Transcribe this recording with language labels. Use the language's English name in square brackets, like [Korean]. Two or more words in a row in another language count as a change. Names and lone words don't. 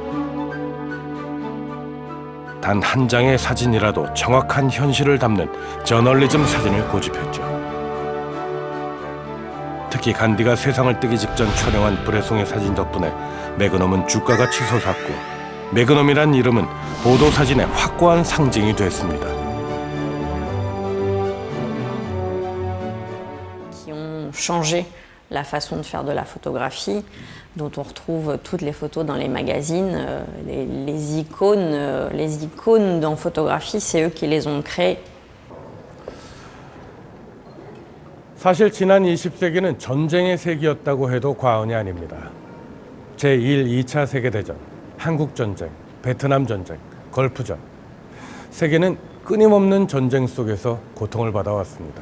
[Korean] 단 한 장의 사진이라도 정확한 현실을 담는 저널리즘 사진을 고집했죠. 특히 간디가 세상을 뜨기 직전 촬영한 브레송의 사진 덕분에 매그넘은 주가가 치솟았고, 매그넘이란 이름은 보도사진의 확고한 상징이 됐습니다. [French] Qui ont changé la façon de faire de la photographie, dont on retrouve toutes les photos dans les magazines. Les icônes dans photographie, c'est eux qui les ont créées. [Korean] 사실 지난 20세기는 전쟁의 세기였다고 해도 과언이 아닙니다. 제1, 2차 세계대전, 한국전쟁, 베트남전쟁, 걸프전. 세계는 끊임없는 전쟁 속에서 고통을 받아왔습니다.